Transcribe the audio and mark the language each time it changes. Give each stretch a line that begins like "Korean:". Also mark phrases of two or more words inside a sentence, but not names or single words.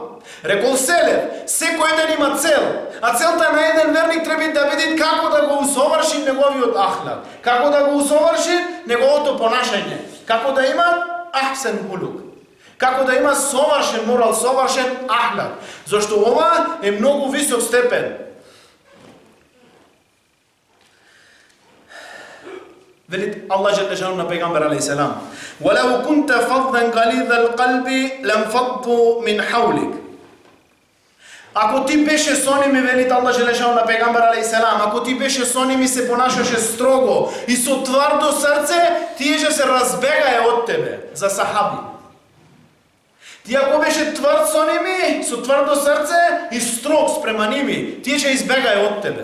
Macedonian: Рекол Селев, секој ден има цел, а целта на еден верник треба да види како да го усоврши неговиот ахлак, како да го усоврши неговото понашање, како да има
Arabic: أحسن خلق,
Macedonian: како да има совршен морал, совршен ахлак, зашто ова е многу висок степен. Вели Аллах џелешану на пегамбер
Arabic: عليه السلام: "ولو كنت فظا غليظ القلب لانفضوا من حولك."
Macedonian: Ако ти беше со ними, вели Аллах џелешану на пегамбер
Arabic: عليه السلام,
Macedonian: ако ти беше со ними, се понашаше строго и со тврдо срце, тие ќе се разбегаја од тебе. За сахаби. Ти ако беше тврд со ними, со тврдо срце и строг спрема ними, тие ќе избегаја од тебе.